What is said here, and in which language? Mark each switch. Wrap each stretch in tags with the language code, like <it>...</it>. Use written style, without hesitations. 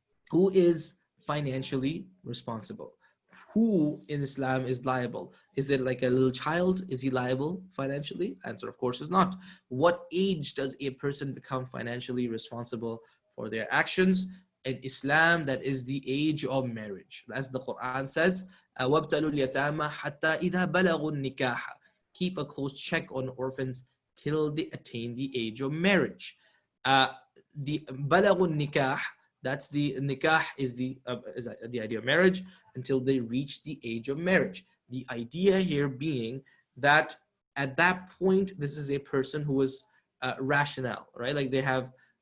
<en>Who is financially responsible? Who in Islam is liable? Is it like a little child? Is he liable financially? Answer, of course, is not. What age does a person become financially responsible for their actions? In Islam, that is the age of marriage. As the Quran says,</en> <ar>وَابْتَلُوا الْيَتَامَى حَتَّى إِذَا بَلَغُوا النِّكَاحَ.</ar> <en>Keep a close check on orphans till they attain the age of marriage. The</en> <ar>بَلَغُوا النِّكَاحَ,</ar> <en>that's the nikah, is the idea of marriage, until they reach the age of marriage. The idea here being that at that point, this is a person who is rational, right? Like they have</en>